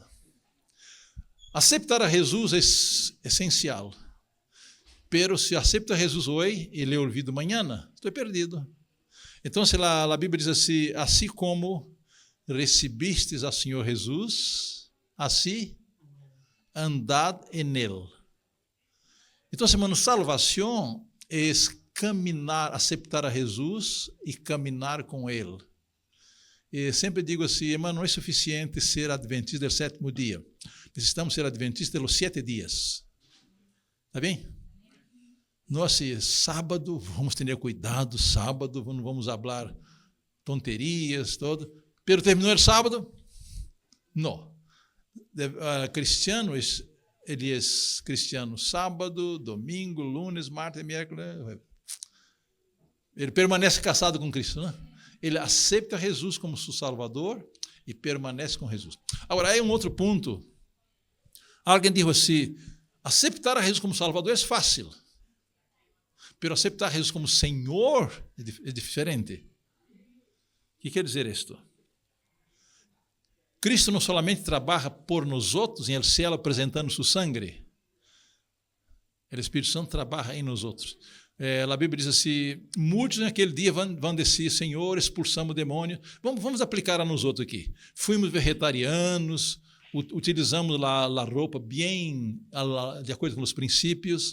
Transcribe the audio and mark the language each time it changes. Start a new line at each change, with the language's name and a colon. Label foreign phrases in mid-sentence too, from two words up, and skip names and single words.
Portuguese: Aceitar a Jesus é essencial. Pero se aceita a Jesus hoje e lhe olvido amanhã, estou perdido. Então, a Bíblia diz assim, assim como recebistes a Senhor Jesus, assim
Spanish: andad en Él.
Portuguese: Então, irmão, salvação é caminhar, aceitar a Jesus e caminhar com Ele. E sempre digo assim, irmão, não é suficiente ser adventista do sétimo dia. Necessitamos ser adventistas dos 7 dias. Está bem? Não assim, sábado, vamos ter cuidado, sábado, não vamos falar tonterias, todo. Pero terminou o sábado? Não. Cristiano, ele é cristiano sábado, domingo,
Spanish: lunes, martes, miércoles.
Portuguese: Ele permanece casado com Cristo, né? Ele aceita Jesus como seu Salvador e permanece com Jesus. Agora, aí um outro ponto. Alguém disse assim, aceitar a Jesus como Salvador é fácil, mas aceitar a Jesus como Senhor é diferente. O que quer dizer isto? Cristo não solamente trabalha por nós outros em
Spanish: el cielo
Portuguese: apresentando sua sangre, o Espírito Santo trabalha em nós outros. A Bíblia diz assim, muitos naquele dia vão dizer, Senhor, expulsamos o demônio. Vamos aplicar a nós outros aqui. Fomos vegetarianos, utilizamos a roupa bem de acordo com os princípios.